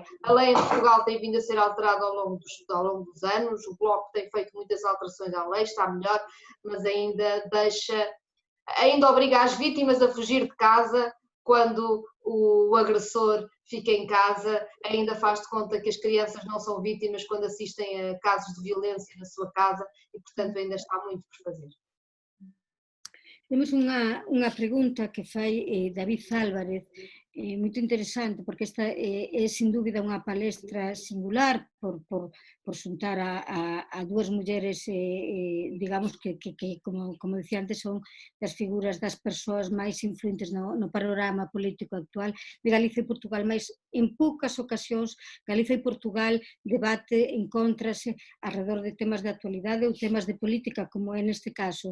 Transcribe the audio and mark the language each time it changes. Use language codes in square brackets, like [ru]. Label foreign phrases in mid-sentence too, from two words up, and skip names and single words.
[pt] A lei em Portugal tem vindo a ser alterada ao longo dos anos, o Bloco tem feito muitas alterações à lei, está melhor, mas ainda obriga as vítimas a fugir de casa quando o agressor fica em casa, ainda faz de conta que as crianças não são vítimas quando assistem a casos de violência na sua casa e, portanto, ainda está muito por fazer. [gl] Temos unha pregunta que fai David Álvarez, moito interesante, porque esta é sin dúbida unha palestra singular por xuntar a dúas mulleres, digamos que como dicía antes, son das figuras das persoas máis influentes no panorama político actual de Galiza e Portugal, mas en poucas ocasións Galiza e Portugal debate, encóntrase alrededor de temas de actualidade ou temas de política, como é neste caso.